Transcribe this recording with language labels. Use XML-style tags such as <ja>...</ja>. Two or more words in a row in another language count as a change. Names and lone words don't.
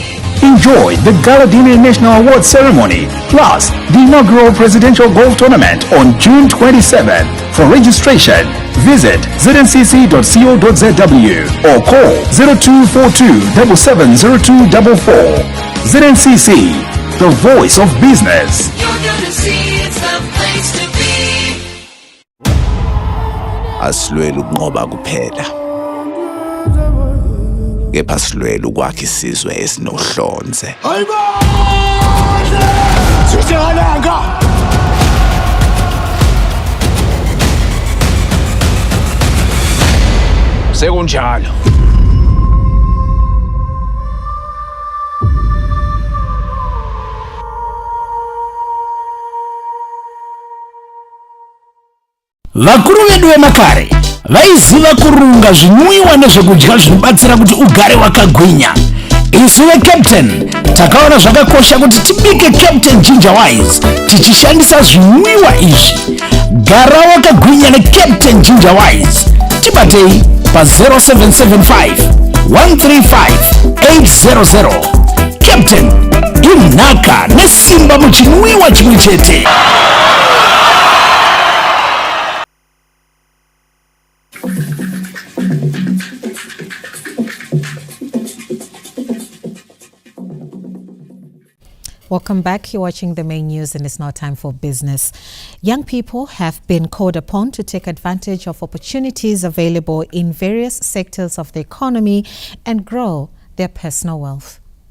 <en>Enjoy the Gala Dinner National Award Ceremony plus the inaugural Presidential Golf Tournament on June 27th. For registration, visit zncc.co.zw or call 0242 770244. ZNCC, the voice of business.</en> <nd>Asilwela ukunqoba kuphela, kepha silwela ukwakha isizwe esinohlonze. Sekunjalo.</nd> <sn>Vakuru vedu vemakare vaiziva kurunga zvinwiwa nezvekudya zvinobatsira kuti ugare wakagwinya. isuwe captain takaona zvakakosha kuti tibike Captain Ginger Wise tichishandisa zvinwiwa izvi. Gara wakagwinya neCaptain Ginger Wise. Tibatei pa 0775 135 800. Captain inhaka nesimba muchinwiwa chimwe chete.</sn> <en>Welcome back. You're watching the main news and it's now time for business. Young people have been called upon to take advantage of opportunities available in various sectors of the economy and grow their personal wealth.</en>